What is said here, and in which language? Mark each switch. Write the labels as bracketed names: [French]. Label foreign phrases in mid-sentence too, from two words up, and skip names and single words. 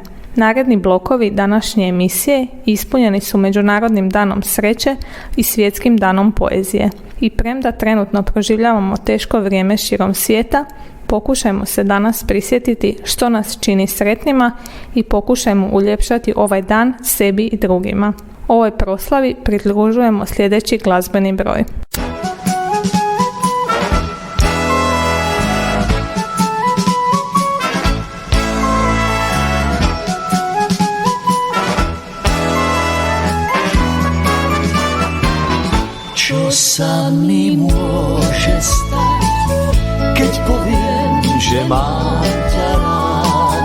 [Croatian] Naredni blokovi današnje emisije ispunjeni su Međunarodnim danom sreće i Svjetskim danom poezije. I premda trenutno proživljavamo teško vrijeme širom svijeta, pokušajmo se danas prisjetiti što nas čini sretnima i pokušajmo uljepšati ovaj dan sebi i drugima. Ovoj proslavi pridružujemo sljedeći glazbeni broj. [Slovak] Čo sa mi môže stať, keď poviem, že mám ťa rád?